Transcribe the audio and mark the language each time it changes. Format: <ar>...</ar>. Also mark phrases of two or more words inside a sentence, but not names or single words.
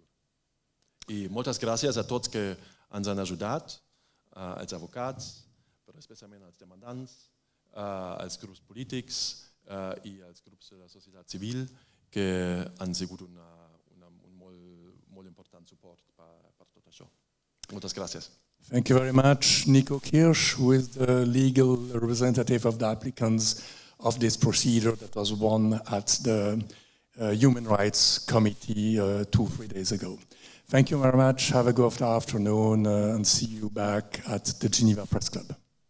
<ca>I moltes gràcies a tots que ens han ajudat, als advocats, però especialment als demandants, als grups polítics i als grups de la societat civil que han sigut un molt important suport per tot això. Moltes gràcies.</ca> <en>Thank you very much, Nico Krisch, who is the legal representative of the applicants of this procedure that was won at the Human Rights Committee 2-3 days ago. Thank you very much. Have a good afternoon and see you back at the Geneva Press Club.</en>